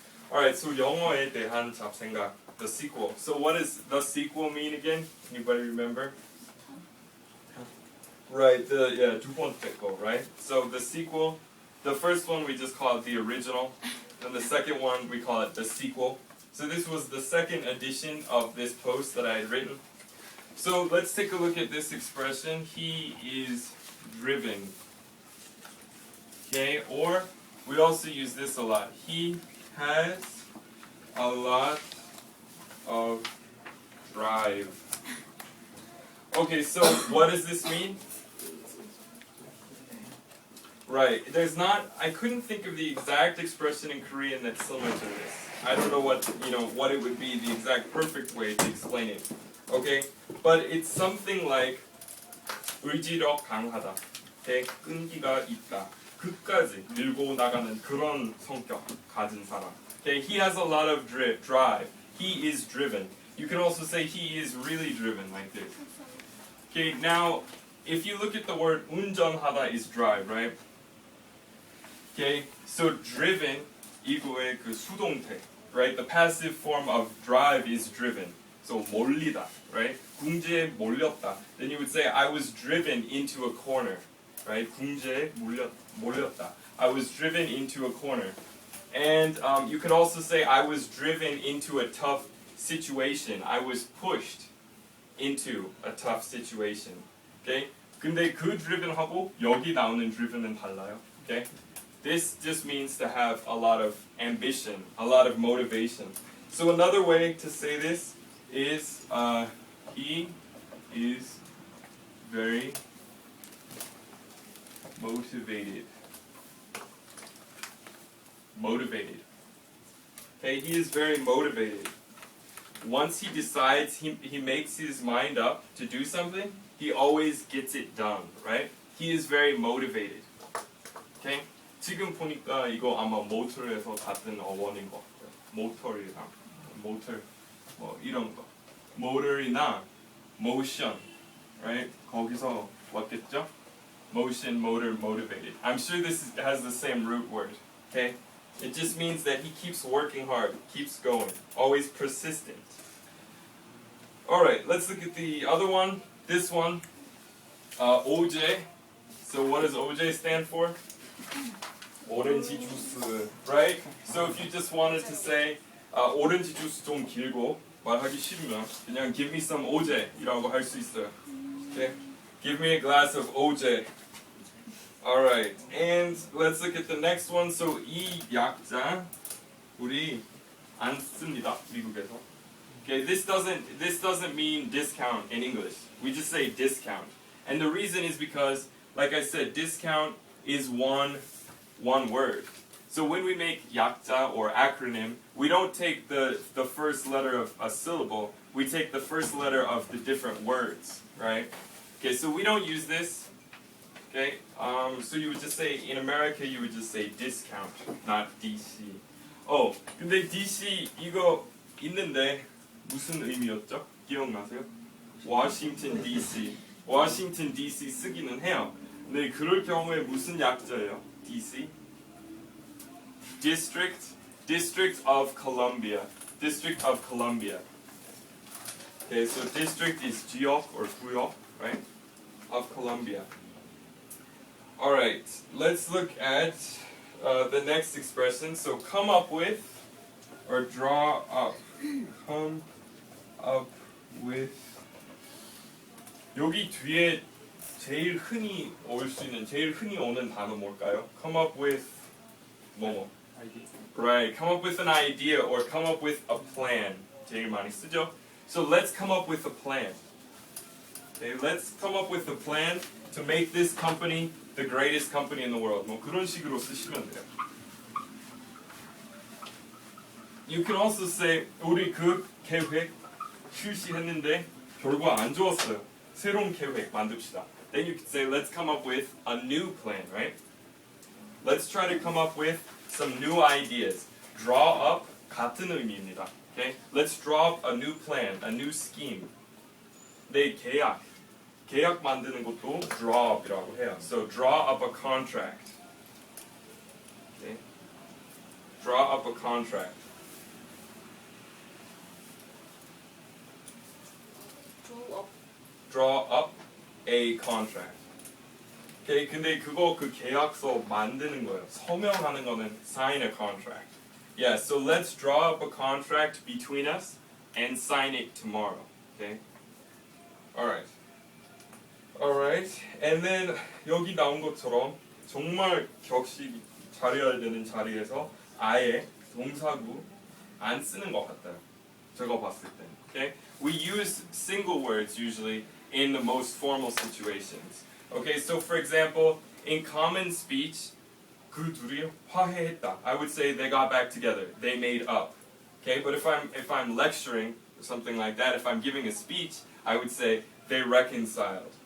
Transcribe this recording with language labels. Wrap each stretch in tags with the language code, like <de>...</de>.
<en>Alright, so</en> <ko>영어에 대한 잡생각,</ko> <en>the sequel. So what does the sequel mean again? Anybody remember? Right,</en> <ko>두 번째 거,</ko> <en>right? So the sequel, the first one we just call it the original, and the second one we call it the sequel. So this was the second edition of this post that I had written. So let's take a look at this expression. He is driven. Okay, or we also use this a lot. He has a lot of drive. Okay, so what does this mean? Right, there's not, I couldn't think of the exact expression in Korean that's similar to this. I don't know what it would be, the exact perfect way to explain it. Okay, but it's something like</en> <ko>의지력 강하다. Okay, 끈기가 있다. 끝까지 밀고 나가는 그런 성격 가진 사람.</ko> <en>Okay, he has a lot of drive. He is driven. You can also say he is really driven like this. Okay, now if you look at the word 운전하다 is drive, right? Okay, so driven</en> <ko>이거의 그 수동태,</ko> <en>right? The passive form of drive is driven. So 몰리다, right?</en> <ko>궁지에 몰렸다.</ko> <en>Then you would say I was driven into a corner, right?</en> <ko>궁지에 몰렸다.</ko> <en>I was driven into a corner. And you could also say I was driven into a tough situation. I was pushed into a tough situation. Okay?</en> <ko>근데 그 driven하고 여기 나오는 driven은 달라요.</ko> <en>Okay? This just means to have a lot of ambition, a lot of motivation. So another way to say this is he is very motivated. Motivated. Okay, he is very motivated. Once he decides, he makes his mind up to do something, he always gets it done, right? He is very motivated. Okay?</en> <ko>지금 보니까 이거 아마 motor에서 같은 어원인 것 같아요. motor이랑 motor 뭐 이런 거.</ko> <en>motor이나 motion, right?</en> <ko>거기서 왔겠죠?</ko> <en>motion, motor, motivated. I'm sure this has the same root word. Okay? It just means that he keeps working hard, keeps going, always persistent. Alright, let's look at the other one. This one, OJ. So what does OJ stand for?</en> <ko>오렌지 주스, right?</ko> <en>So if you just wanted to say</en> <ko>오렌지 주스 좀 길고 말하기 싫으면 그냥</ko> <en>give me some OJ</en> <ko>이라고 할 수 있어요. Okay?</ko> <en>Give me a glass of OJ. Alright, and let's look at the next one.</en> <ko>So 이 약자 우리 안 씁니다, 미국에서.</ko> <en>Okay, this doesn't mean discount in English. We just say discount. And the reason is because, like I said, discount is one word. So when we make 약자 or acronym, we don't take the first letter of a syllable, we take the first letter of the different words, right? Okay, so we don't use this. Okay, so you would just say, in America you would just say discount, not DC.</en> <ko>Oh, 근데 DC 이거 있는데 무슨 의미였죠? 기억나세요? Washington DC. Washington DC 쓰기는 해요. 근데 그럴 경우에 무슨 약자예요?</ko> <en>DC? District of Columbia. District of Columbia. Okay, so district is 지역 or 구역, right? Of Columbia. Alright, let's look at the next expression. So come up with, or draw up. Come up with.</en> <ko>여기 뒤에 제일 흔히 올 수 있는, 제일 흔히 오는 단어 뭘까요?</ko> <en>Come up with 뭐? Right, come up with an idea or come up with a plan.</en> <ko>제일 많이 쓰죠?</ko> <en>So let's come up with a plan. Okay, let's come up with a plan to make this company the greatest company in the world.</en> <ko>뭐 그런 식으로 쓰시면 돼요.</ko> <en>You can also say</en> <ko>우리 그 계획 실시했는데 결과 안 좋았어요. 새로운 계획 만듭시다.</ko> <en>Then you could say let's come up with a new plan, right? Let's try to come up with some new ideas.</en> <ko>Draw up 같은 의미입니다.</ko> <en>Okay? Let's draw up a new plan, a new scheme.</en> <ko>네, 계약 만드는 것도 draw up이라고 해요.</ko> <en>So draw up a contract. Okay? Draw up a contract. draw up a contract.</en> <ko>Okay, 근데 그 계약서 만드는 거예요. 서명하는 거는</ko> <en>sign a contract. Yeah, so let's draw up a contract between us and sign it tomorrow. Okay. Alright. Alright.</en> <ko>And then 여기 나온 것처럼 정말 격식 잘해야 되는 자리에서 아예 동사구 안 쓰는 것 같아요. 제가 봤을 때. Okay?</ko> <en>We use single words usually in the most formal situations. Okay, so for example, in common speech,</en> <ko>그 둘이 화해했다.</ko> <en>I would say they got back together. They made up. Okay, but if I'm lecturing or something like that, if I'm giving a speech, I would say they reconciled.</en>